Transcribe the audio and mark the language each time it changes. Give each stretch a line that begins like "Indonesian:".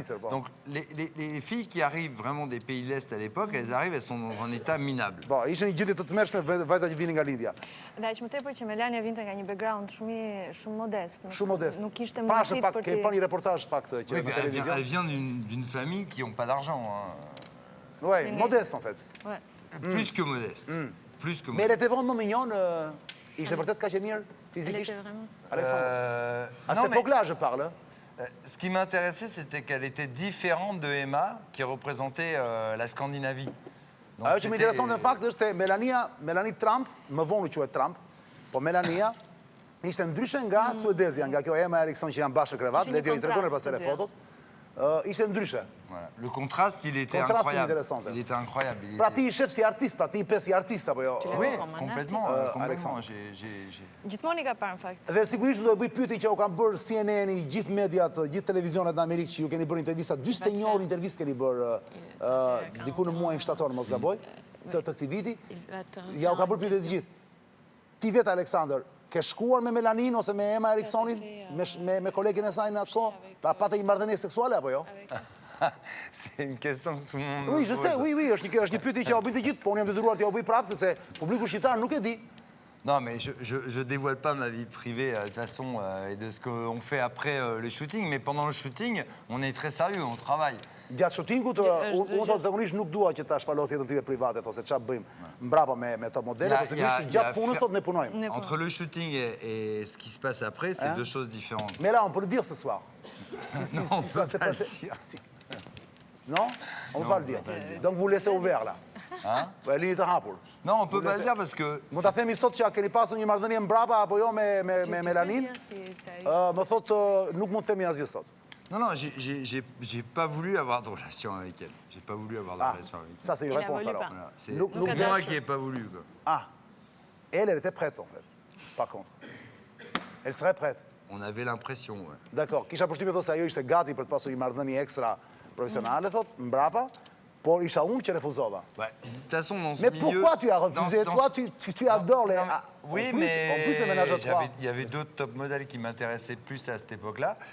French: Donc les filles qui arrivent vraiment des pays de l'Est à l'époque, elles arrivent, elles sont dans un état minable.
Albanian: Bon, ishte një gjendje të tmerrshme vajzat që vinin nga lindja. Dhe aq më tepër që Melania vinte nga një background shumë modest. Shumë modest. Nuk kishte mundësi për të... Pa një reportazh fakt që në televizion.
French: Elle vient d'une famille qui n'ont pas d'argent. Ouais, modeste en fait. Ouais. Plus que modeste. Plus que modeste. Mais elle était vraiment mignonne.
Albanian: Ishte vërtet kaq e mirë fizikisht?
French: Elle était vraiment. Alexandre. À cette époque-là, je parle. Ce qui m'intéressait, c'était qu'elle était différente de Emma, qui représentait la Scandinavie.
Albanian: Ajo që më intereson në fakt është se Melanie Trump, më vonë u quhet Trump, po Melania ishte ndryshe nga Suedezja, nga kjo Emma Eriksson që janë bashkë krevat, le të i tregonë pas edhe fotot. Ishte ndryshe.
French: Le contraste, il était incroyable. Il était incroyable.
Albanian: Pra ti i shef si artist, pra ti i pe si artist apo jo?
French: Oui, complètement.
Albanian: Gjithmonë i ka parë në fakt. Dhe sigurisht do e bëj pyetje që u kanë bërë CNN-i, gjithë mediat, gjithë televizionet në Amerikë që ju keni bërë intervista, 41 orë intervistë keni bërë diku në muajin shtator, mos gaboj, të këtij viti. Ja u ka bërë pyetje të gjithë. Ti vetë Aleksandër, ke shkuar me Melanin ose me Emma Erikssonin, me kolegin e saj në atë kohë, pa patë një marrëdhënie seksuale apo jo?
French: C'est une question que tout le monde... Oui, je sais, oui,
Albanian: është një pyetje që ja u bën të gjithë, po unë jam detyruar t'ja u bëj prapë sepse publiku shqiptar nuk e di.
French: Non, mais je dévoile pas ma vie privée de toute façon et de ce qu'on fait après le shooting, mais pendant le shooting, on est très sérieux, on travaille.
Albanian: Gjatë shootingut, unë thotë zakonisht nuk dua që ta shpalosh jetën time private, ose çfarë bëjmë mbrapa me top modele, por sigurisht gjatë punës sot ne punojmë.
French: Entre le shooting et ce qui se passe après, c'est deux choses différentes. Mais là, on peut le dire ce soir. Non, on peut pas le dire. Non? On peut pas le dire. Donc vous laissez ouvert là. Hein?
Albanian: Linjë të hapur.
French: Non, on peut pas le dire parce que...
Albanian: Mund ta themi sot që keni pasur një marrëdhënie mbrapa apo jo me Melanin? Më thotë nuk mund të themi asgjë sot.
French: Non, j'ai pas voulu avoir de relation avec elle. J'ai pas voulu avoir de relation avec elle. Ça, c'est une réponse alors. C'est moi qui n'ai pas voulu. Quoi. Ah, elle était prête en fait, par contre. Elle serait prête. On avait l'impression, ouais.
Albanian: D'accord. Kisha përshtypjen thotë se ajo ishte gati për të pasur një marrëdhënie ekstra profesionale, thotë, mbrapa, Por isha unë që refuzova.
French: Ouais, de toute façon, dans ce Mais milieu... pourquoi tu as refusé? Toi, tu adores les... Oui, en plus, mais en plus, les ménages à trois. il y avait d'autres top modèles qui m'intéressaient plus à cette époque-là.